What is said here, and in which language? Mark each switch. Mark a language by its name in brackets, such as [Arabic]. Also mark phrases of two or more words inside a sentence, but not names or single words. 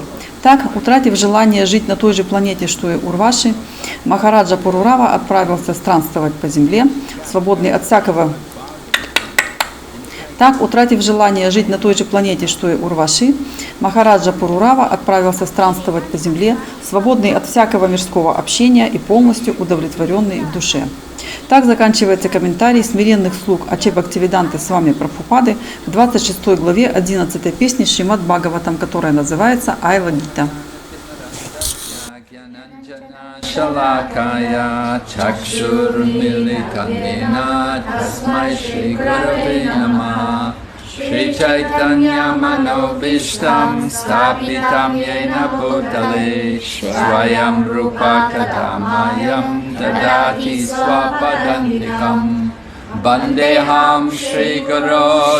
[Russian] Так, утратив желание жить на той же планете, что и Урваши, Махараджа Пурурава отправился странствовать по земле, свободный от всякого Так, утратив желание жить на той же планете, что и Урваши, Махараджа Пурурава отправился странствовать по земле, свободный от всякого мирского общения и полностью удовлетворенный в душе. Так заканчивается комментарий смиренных слуг Аче Бхактивиданты Свами Прабхупады к 26 главе 11 песни Шримад Бхагаватам, которая называется Айва Гита. [Sanskrit] शलाकया चक्षुर्मीलितनेन तस्मै श्री गुरवे नमः श्री चैतन्य मनोऽभीष्टं स्थापितं येन भूतले स्वयं रूप कदामयं ददाति स्वपदान्तिकं वन्देऽहं श्री गुरु